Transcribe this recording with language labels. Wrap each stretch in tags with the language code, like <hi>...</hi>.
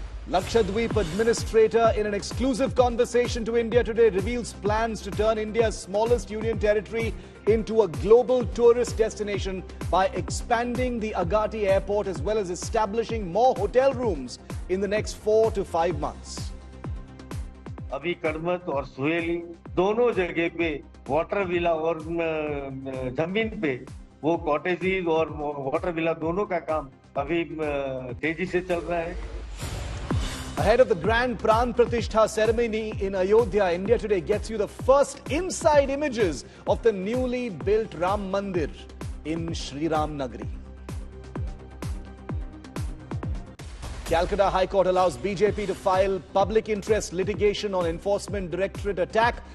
<en>Lakshadweep administrator in an exclusive conversation to India today reveals plans to turn India's smallest union territory into a global tourist destination by expanding the Agati airport as well as establishing more hotel rooms in the next 4 to 5 months.</en> <hi>अभी कड़मत और सुहेली दोनों जगह पे water villa और जमीन पे वो cottages और वाटर विला दोनों का काम अभी तेजी से चल रहा है.</hi> <en>Ahead of the grand Pran Pratishtha ceremony in Ayodhya, India Today gets you the first inside images of the newly built Ram Mandir in Sri Ram Nagari. Calcutta High Court allows BJP to file public interest litigation on Enforcement Directorate attack.</en>